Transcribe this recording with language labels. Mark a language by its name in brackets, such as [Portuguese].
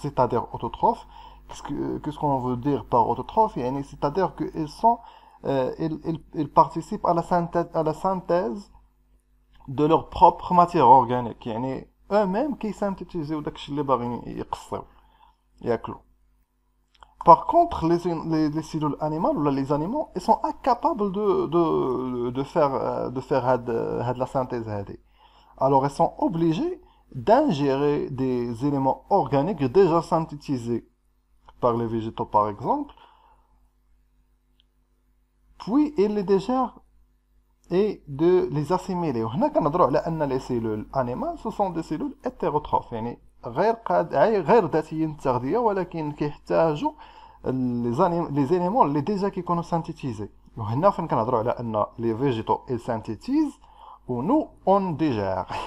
[French] C'est-à-dire autotrophe, qu'est-ce qu'on veut dire par autotrophe؟ يعني c'est-à-dire que ils participent à la synthèse de leur propre matière organique. [Arabic] يعني [French] eux-mêmes [Arabic] كيسانتيزيو داكشي اللي باغيين يقصيو ياكلوا. [French] Par contre, les cellules animales ou les animaux, ils sont incapables de faire la synthèse. Alors, ils sont obligés d'ingérer des éléments organiques déjà synthétisés par les végétaux, par exemple, puis ils les digèrent et de les assimiler. [Arabic] وهنا كنهضروا على أن [French] les cellules animales ce sont des cellules hétérotrophes، [Arabic] يعني غير ذاتيين التغذية، ولكن كيحتاجوا لي زيليمون اللي ديجا كيكونوا سانتيتيزي. وهنا فين كنهضروا على ان لي فيجيتو اي سانتيتيز و نو اون ديجير.